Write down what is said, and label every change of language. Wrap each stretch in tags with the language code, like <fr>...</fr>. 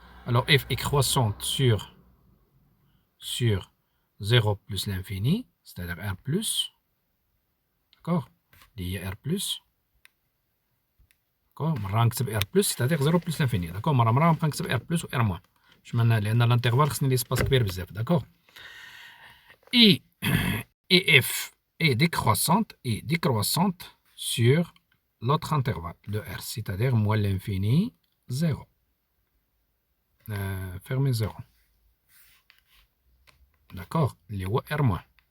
<fr>Alors F est croissante sur 0 plus l'infini, c'est-à-dire R plus, d'accord? Il y a R plus, d'accord?</fr> <ar>مرة نكتب R plus,</ar> <fr>c'est-à-dire 0 plus l'infini, d'accord?</fr> <ar>مرة نبقى نكتب R plus و R moins. لأن الانترفال خصني</ar> <fr>l'espace</fr> <ar>كبير بزاف, d'accord?</ar> <fr>Et F est décroissante sur l'autre intervalle de R, c'est-à-dire moins l'infini 0. Fermez 0. D'accord? Les R moins.</fr>